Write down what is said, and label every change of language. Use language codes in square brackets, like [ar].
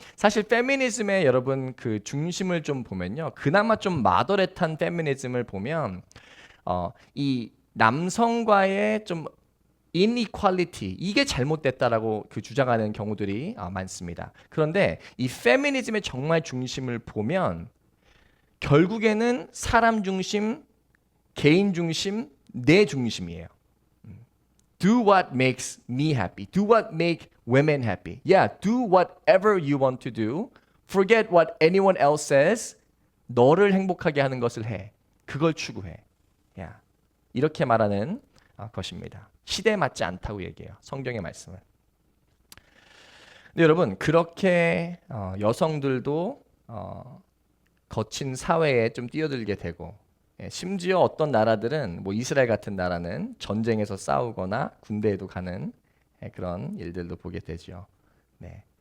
[ko] 사실 페미니즘의 여러분 그 중심을 좀 보면요, 그나마 좀 마더렛한 페미니즘을 보면 이 남성과의 좀 inequality 이게 잘못됐다라고 그 주장하는 경우들이 많습니다. 그런데 이 페미니즘의 정말 중심을 보면 결국에는 사람 중심, 개인 중심, 내 중심이에요. [en] Do what makes me happy. Do what make women happy. Yeah, do whatever you want to do. Forget what anyone else says. [ko] 너를 행복하게 하는 것을 해. 그걸 추구해. Yeah. 이렇게 말하는 것입니다. 시대에 맞지 않다고 얘기해요. 성경의 말씀은. 근데 여러분 그렇게 여성들도 거친 사회에 좀 뛰어들게 되고 심지어 어떤 나라들은 뭐 이스라엘 같은 나라는 전쟁에서 싸우거나 군대에도 가는 그런 일들도 보게 되죠. 네.